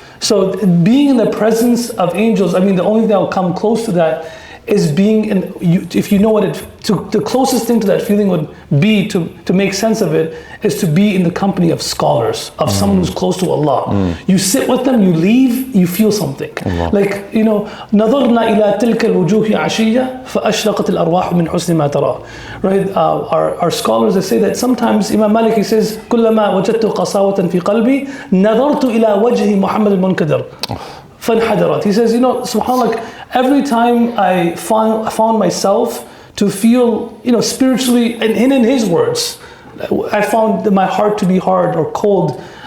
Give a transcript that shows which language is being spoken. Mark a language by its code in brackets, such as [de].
[en] So being in the presence of angels, I mean, the only thing that will come close to that is being in, if you know what the closest thing to that feeling would be to make sense of it is to be in the company of scholars, of someone who's close to Allah. You sit with them, you leave, you feel something. Like, you know, [ar] نظرنا إلى تلك الوجوه عشية فأشرقت الأرواح من حسن ما ترى. [en] Right? Our scholars, they say that sometimes Imam Malik, he says [ar] كلما وجدت قساوة في قلبي نظرت إلى وجه محمد المنكدر. [en] He says, you know, subhanAllah, every time I found myself to feel, you know, spiritually, and in his words, I found my heart to be hard or cold.